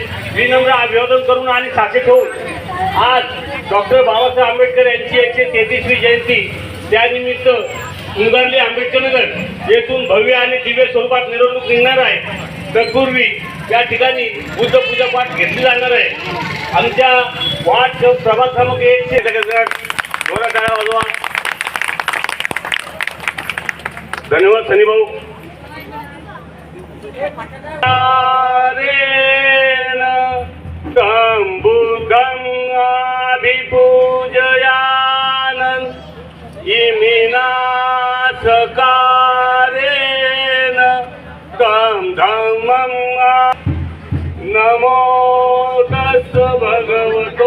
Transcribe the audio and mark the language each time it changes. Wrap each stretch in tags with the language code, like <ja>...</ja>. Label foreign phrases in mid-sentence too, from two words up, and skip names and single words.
<mr>विनम्र अभिवादन करून आणि साचे ठेवून आज डॉक्टर बाबासाहेब आंबेडकर यांची 133वी जयंती त्यानिमित्त उंगारली आंबेडकरनगर येथून भव्य आणि दिव्य स्वरूपात मिरवणूक निघणार आहे. तत्पूर्वी या ठिकाणी बुद्ध पूजा पाठ घेतली जाणार आहे. आमच्या वार्ड प्रभाग क्रमांक 1 चे जोरात टाळ्या वाजवा. धन्यवाद सनी भाऊ.</mr> <pi>बुद्धं अभिपूजयानं इमिना सकारेण तं धम्मं नमो तस् भगवतो</pi>